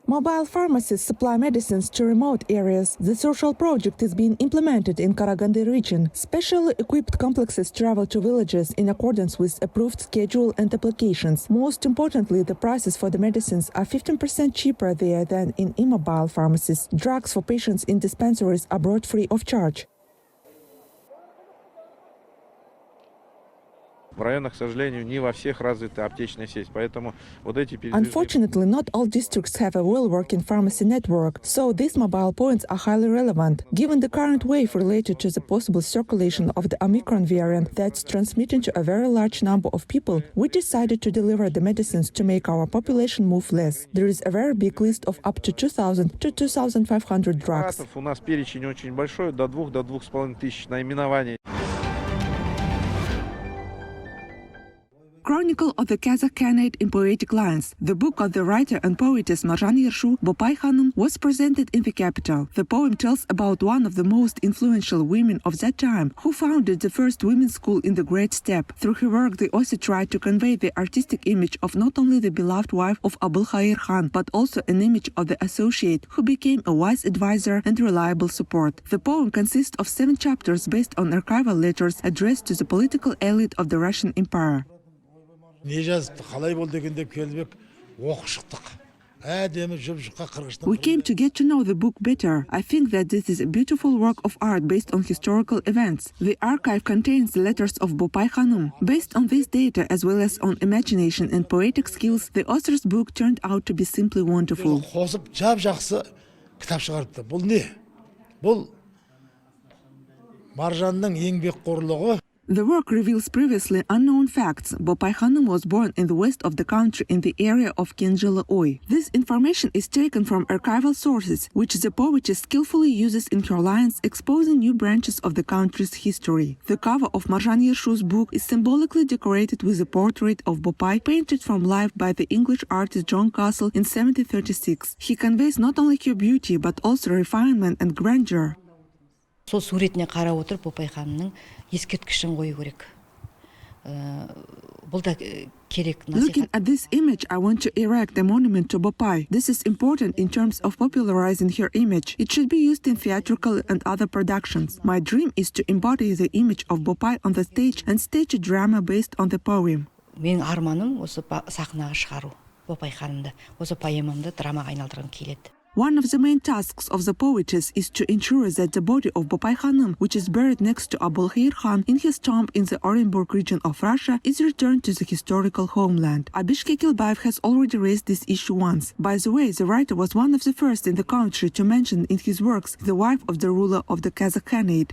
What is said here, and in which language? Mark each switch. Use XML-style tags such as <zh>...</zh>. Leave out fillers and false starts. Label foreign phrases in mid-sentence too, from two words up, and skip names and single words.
<en>Mobile pharmacies supply medicines to remote areas. The social project is being implemented in Karaganda region. Specially equipped complexes travel to villages in accordance with approved schedule and applications. Most importantly, the prices for the medicines are 15% cheaper there than in immobile pharmacies. Drugs for patients in dispensaries are brought free of charge.</en> <ru>В районах, к сожалению, не во всех развита аптечная сеть, поэтому вот эти передвижные...</ru> <en>Unfortunately, not all districts have a well-working pharmacy network, so these mobile points are highly relevant. Given the current wave related to the possible circulation of the Omicron variant that's transmitting to a very large number of people, we decided to deliver the medicines to make our population move less. There is a very big list of up to 2,000 to 2,500 drugs.</en> <ru>У нас перечень очень большой, до 2,5 тысяч наименований.</ru> <en>Chronicle of the Kazakh Khanate in poetic lines. The book of the writer and poetess Bopai Khanym was presented in the capital. The poem tells about one of the most influential women of that time, who founded the first women's school in the Great Steppe. Through her work, the author tried to convey the artistic image of not only the beloved wife of Abulkhair Khan, but also an image of the associate who became a wise advisor and reliable support. The poem consists of 7 chapters based on archival letters addressed to the political elite of the Russian Empire.</en> <kk>Не жазыпты, қалай болды екен деп келдік, оқып шықтық. Әдемі жұп-жұқа Қырғызстан.</kk> <en>We came to get to know the book better. I think that this is a beautiful work of art based on historical events. The archive contains the letters of Bopai Khanym. Based on this data, as well as on imagination and poetic skills, the author's book turned out to be simply wonderful.</en> <kk>Қосып жап-жақсы кітап шығарыпты. Бұл не? Бұл Маржанның еңбекқорлығы.</kk> <en>The work reveals previously unknown facts. Bopai Khanym was born in the west of the country in the area of Kenjala-Oy. This information is taken from archival sources, which the poetess skillfully uses in her lines, exposing new branches of the country's history. The cover of Marjan Yershu's book is symbolically decorated with a portrait of Bopai painted from life by the English artist John Castle in 1736. He conveys not only her beauty, but also refinement and grandeur.</en> <kk>Сол суретіне қарап отырып Bopai Khanымның ескерткішін қою керек. Бұл да керек.</kk> <en>Looking at this image, I want to erect a monument to Bopai. This is important in terms of popularizing her image. It should be used in theatrical and other productions. My dream is to embody the image of Bopai on the stage and stage a drama based on the poem.</en> <kk>Менің арманым осы сахнаға шығару. Bopai Khanымды, осы поэмамды драмаға айналдырғым келеді.</kk> <en>One of the main tasks of the poetess is to ensure that the body of Bopai Khanym, which is buried next to Abulkhair Khan in his tomb in the Orenburg region of Russia, is returned to the historical homeland. Abish Kekilbayev has already raised this issue once. By the way, the writer was one of the first in the country to mention in his works the wife of the ruler of the Kazakh Khanate.</en>